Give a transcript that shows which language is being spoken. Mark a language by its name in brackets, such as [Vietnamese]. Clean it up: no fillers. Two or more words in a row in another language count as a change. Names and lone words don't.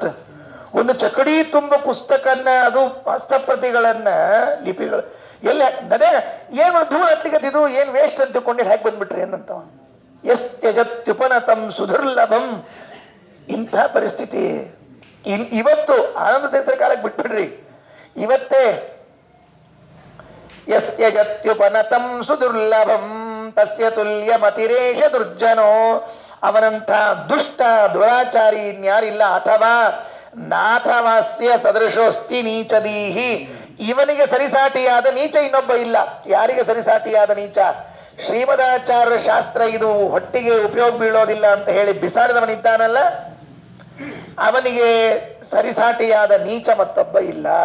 [Kannada] ಒಂದು ಚಕಡಿ ತುಂಬ ಪುಸ್ತಕನ್ನ, ಅದು ಹಸ್ತಪ್ರತಿಗಳನ್ನ, ಲಿಪಿಗಳು ಎಲ್ಲ ನದೇ ಏನು ಧೂಳ ಹತ್ಲಿಗತ್ತಿದು, ಏನ್ ವೇಸ್ಟ್ ಅಂತ ತಿಳ್ಕೊಂಡು ಹೇಗೆ ಬಂದ್ಬಿಟ್ರಿ ಏನಂತ. [Sanskrit] ಎಸ್ ತ್ಯಜತ್ಯುಪನತಂ ಸುದುರ್ಲಭಂ. [Kannada] ಇಂಥ ಪರಿಸ್ಥಿತಿ ಇವತ್ತು ಆನಂದ ತೀರ್ಥರ ಕಾಲಕ್ಕೆ ಬಿಟ್ಬಿಡ್ರಿ. [Sanskrit] ಇವತ್ತೇ ಎಸ್ ತ್ಯಜತ್ಯುಪನತಂ ಸುದುರ್ಲಭಂ ತಸ್ಯ ತುಲ್ಯಮತಿರೇಶ ದುರ್ಜನೋ. [Kannada] ಅವನಂಥ ದುಷ್ಟ ದುರಾಚಾರಿ ಇನ್ಯಾರಿಲ್ಲ. [Sanskrit] ಅಥವಾ ನಾಥವಾಸ್ಯ ಸದೃಶೋಸ್ತಿ ನೀಚದೀಹಿ. [Kannada] ಇವನಿಗೆ ಸರಿಸಾಟಿಯಾದ ನೀಚ ಇನ್ನೊಬ್ಬ ಇಲ್ಲ. ಯಾರಿಗೆ ಸರಿಸಾಟಿಯಾದ ನೀಚ? ಶ್ರೀಮದಾಚಾರ್ಯ ಶಾಸ್ತ್ರ ಇದು ಹೊಟ್ಟಿಗೆ ಉಪಯೋಗ ಬೀಳೋದಿಲ್ಲ ಅಂತ ಹೇಳಿ ಬಿಸಾಡಿದವನಿದ್ದಾನಲ್ಲ, ಅವನಿಗೆ ಸರಿಸಾಟಿಯಾದ ನೀಚ ಮತ್ತೊಬ್ಬ ಇಲ್ಲ.